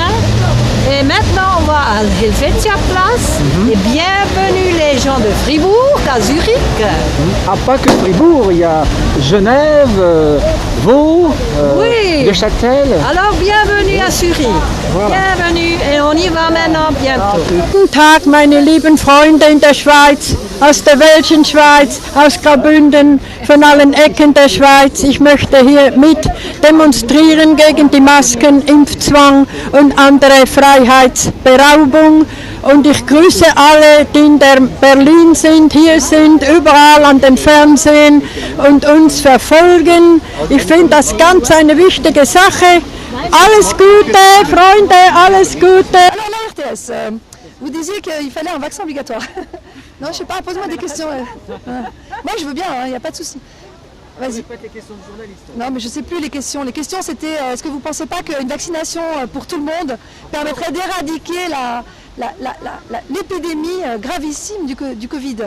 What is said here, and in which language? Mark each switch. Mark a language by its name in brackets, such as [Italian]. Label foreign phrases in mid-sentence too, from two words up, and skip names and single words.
[French] Et maintenant, on va à Helvetiaplatz. Et bienvenue les gens de Fribourg, à Zurich. Ah, pas que Fribourg, il y a Genève, Vaud, Neuchâtel. Alors, bienvenue à Zurich. Voilà. Bienvenue et on y va maintenant bientôt. [German] Guten Tag, meine lieben Freunde in der Schweiz, aus der Welschen Schweiz, aus Graubünden, von allen Ecken der Schweiz. Ich möchte hier mit demonstrieren gegen die Masken, Impfzwang und andere Freiheitsberaubung. Und ich grüße alle, die in Berlin sind, hier sind, überall an den Fernsehen und uns verfolgen. Ich finde das ganz eine wichtige Sache. Alles Gute, Freunde, alles Gute. [French] Alors la RTS, vous disiez qu'il fallait un vaccin obligatoire. Non, je sais pas, pose-moi des questions. Moi je veux bien, il n'y a pas de souci. Vas-y. Pas les questions de journalistes. Non, mais je ne sais plus les questions. Les questions c'était, est-ce que vous ne pensez pas qu'une vaccination pour tout le monde permettrait d'éradiquer l'épidémie gravissime du Covid?